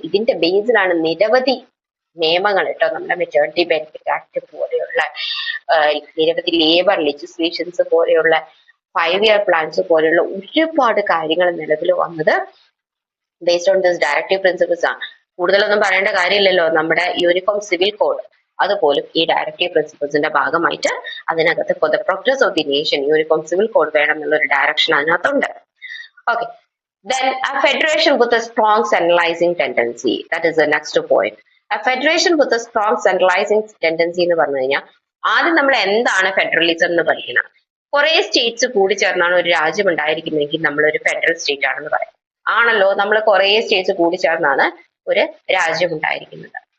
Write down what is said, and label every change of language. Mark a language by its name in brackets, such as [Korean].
[Malayalam] ഇതിന്റെ ബേസിലാണ് നിരവധി നിയമങ്ങൾ കേട്ടോ, നമ്മുടെ മെറ്റേണിറ്റി ബെനിഫിറ്റ് ആക്ട് പോലെയുള്ള നിരവധി ലേബർ ലെജിസ്ലേഷൻസ് പോലെയുള്ള 5 year പ്ലാൻസ് പോലെയുള്ള ഒരുപാട് കാര്യങ്ങൾ നിലവിൽ വന്നത് [English] based on this [Malayalam] directive principles ആണ്. കൂടുതലൊന്നും പറയേണ്ട കാര്യമില്ലല്ലോ. നമ്മുടെ യൂണിഫോം സിവിൽ കോഡ് അതുപോലും ഈ ഡയറക്റ്റീവ് പ്രിൻസിപ്പിൾസിന്റെ ഭാഗമായിട്ട് അതിനകത്ത് [English] for the progress of the nation [Malayalam] uniform civil code വേണം എന്നുള്ള ഒരു ഡയറക്ഷൻ അതിനകത്തുണ്ട്. [English] Okay, then a federation with a strong centralizing tendency, that is the next point. A federation with a strong centralizing tendency [Malayalam] എന്ന് പറഞ്ഞു കഴിഞ്ഞാൽ ആദ്യം നമ്മൾ എന്താണ് ഫെഡറലിസം എന്ന് പഠിക്കണം. കുറെ സ്റ്റേറ്റ്സ് കൂടി ചേർന്നാണ് ഒരു രാജ്യം ഉണ്ടായിരിക്കുന്നതെങ്കിൽ നമ്മൾ ഒരു ഫെഡറൽ സ്റ്റേറ്റ് ആണെന്ന് പറയും. ആണല്ലോ, നമ്മൾ കുറെ സ്റ്റേറ്റ്സ് കൂടി ചേർന്നാണ് ഒരു രാജ്യം ഉണ്ടായിരിക്കുന്നത്.